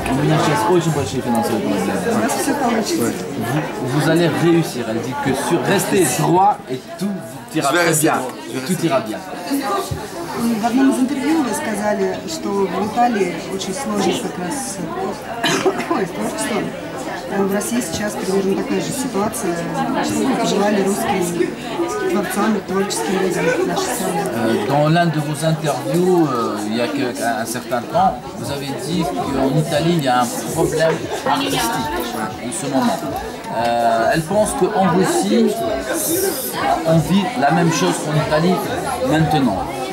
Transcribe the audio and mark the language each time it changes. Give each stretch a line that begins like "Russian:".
Russian: У меня сейчас очень большие финансовые проблемы.
French: Vous allez réussir. Elle dit que restez droit et tout ira très bien. Tout ira bien.
Russian: В одном из интервью вы сказали, что в Италии очень сложно как раз с творчеством. В России сейчас примерно такая же ситуация. Что бы пожелали русским творцам и творческим людям нашей страны?
French: Dans l'un de vos interviews, il y a un certain temps, vous avez dit qu'en Italie, il y a un problème artistique en ce moment. Elle pense qu'en Russie, on vit la même chose qu'en Italie maintenant.